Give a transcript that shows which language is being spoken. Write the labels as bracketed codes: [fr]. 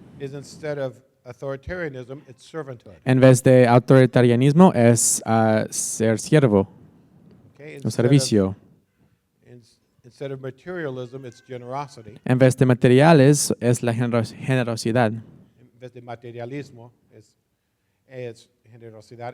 [en] is instead of authoritarianism, it's servanthood. [es] en vez de autoritarianismo, es ser siervo [en] Okay? [es] o servicio. [en] Instead of materialism, it's generosity. [es] En vez de materiales, es la generosidad. En vez de materialismo, es generosidad.